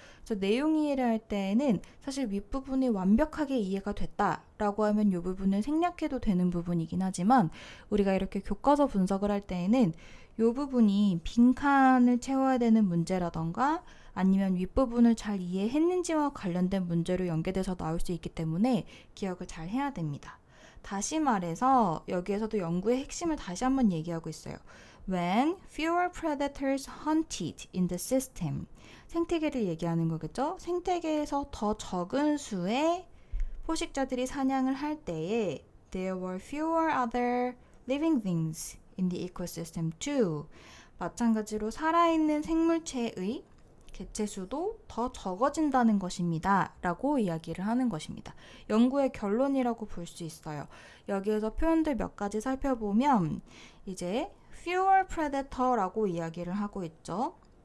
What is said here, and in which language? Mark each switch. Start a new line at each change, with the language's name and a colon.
Korean: 그래서 내용 이해를 할 때에는 사실 윗부분이 완벽하게 이해가 됐다라고 하면 이 부분을 생략해도 되는 부분이긴 하지만 우리가 이렇게 교과서 분석을 할 때에는 이 부분이 빈칸을 채워야 되는 문제라던가 아니면 윗부분을 잘 이해했는지와 관련된 문제로 연계돼서 나올 수 있기 때문에 기억을 잘 해야 됩니다. 다시 말해서 여기에서도 연구의 핵심을 다시 한번 얘기하고 있어요.
English: When fewer predators hunted in the system.
Korean: 생태계를 얘기하는 거겠죠? 생태계에서 더 적은 수의 포식자들이 사냥을 할 때에
English: there were fewer other living things in the ecosystem too.
Korean: 마찬가지로 살아있는 생물체의 개체 수도 더 적어진다는 것입니다. 라고 이야기를 하는 것입니다. 연구의 결론이라고 볼 수 있어요. 여기에서 표현들 몇 가지 살펴보면 이제
English: fewer predator
Korean: 라고 이야기를 하고 있죠.